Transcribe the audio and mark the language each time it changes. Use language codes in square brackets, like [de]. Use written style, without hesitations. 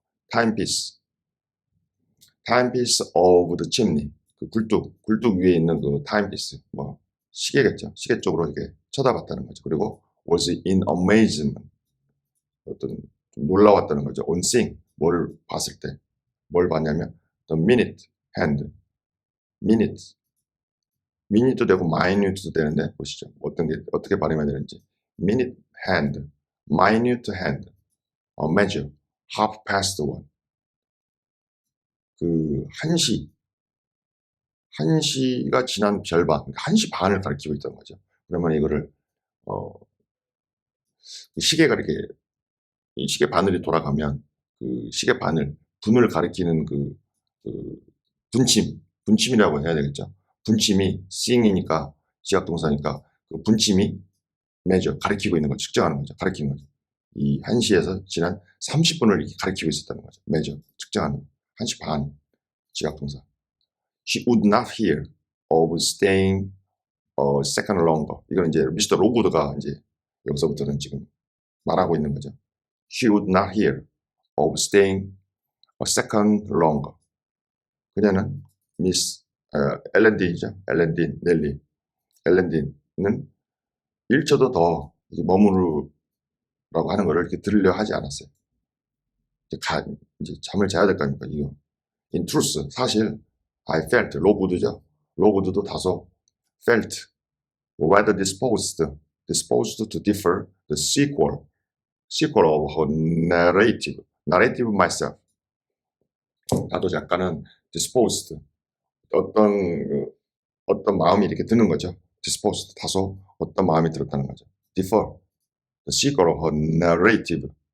[en] timepiece, timepiece of the chimney. [ko] 그 굴뚝 위에 있는 그 timepiece, 뭐 시계겠죠. 시계 쪽으로 이렇게 쳐다봤다는 거죠. 그리고 [en] was in amazement, [ko] 어떤 좀 놀라웠다는 거죠. on seeing, 뭐를 봤을 때, 뭘 봤냐면 [en] the minute hand, [ko] minute, minute도 되고 minute도 되는데 보시죠. 어떤 게 어떻게 발음해야 되는지. [en] minute hand, minute hand, measure, half past one. [ko] 그 1시가 지난 별반, 그러니까 1시 반을 가리키고 있다는 거죠. 그러면 이거를 어, 시계가 이렇게 이 시계 바늘이 돌아가면 그 시계 바늘 분을 가리키는 그 분침이라고 해야 되겠죠. 분침이 seeing이니까 지각동사니까 그 분침이 measure 가리키고 있는 거 측정하는 거죠. 가리키는 거죠. 이 1시에서 지난 30분을 이렇게 가리키고 있었다는 거죠. measure 측정하는 거. 1시 반 지각동사. [en] She would not hear of staying a second longer. [ko] 이건 이제 미스터 로구드가 이제 여기서부터는 지금 말하고 있는 거죠. [en] She would not hear of staying a second longer. [ko] 그녀는 미스 엘렌딘이죠. 엘렌딘 넬리. 엘렌딘은 1초도 더 머무르라고 하는 것을 이렇게 들으려 하지 않았어요. 이제 잠을 자야 될 거 아닙니까? 이거. [en] In truth, [ko] 사실 [en] I felt, [ko] 로구드죠. 로구드도 다소 [en] felt, rather disposed to differ the sequel of her narrative myself. [ko] 나도 약간은 disposed, 어떤 마음이 이렇게 드는 거죠. disposed, 다소 어떤 마음이 들었다는 거죠. [en] differ, the sequel of her narrative.